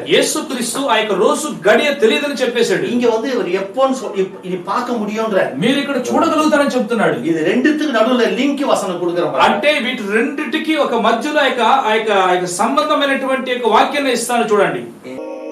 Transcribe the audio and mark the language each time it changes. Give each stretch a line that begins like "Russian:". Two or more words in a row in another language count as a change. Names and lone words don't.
Telugu: యేసుక్రీస్తు ఆ యొక్క రోజు గడియ తెలియదని చెప్పేశాడు.
Tamil: இங்க வந்து இவர் எப்போன்னு இனி பார்க்க முடியும்ன்றாரு.
Telugu: మీరు ఇక్కడ చూడగలుగుతారని చెప్తున్నాడు.
Tamil: இது ரெண்டுத்துக்கு நடுவுல லிங்க் வசனம் கொடுக்கறோம்.
Telugu: అంటే వీటి రెండిటికి ఒక మధ్యలో ఆ యొక్క సంబంధమైనటువంటి వాక్యాన్ని ఇస్తాను చూడండి.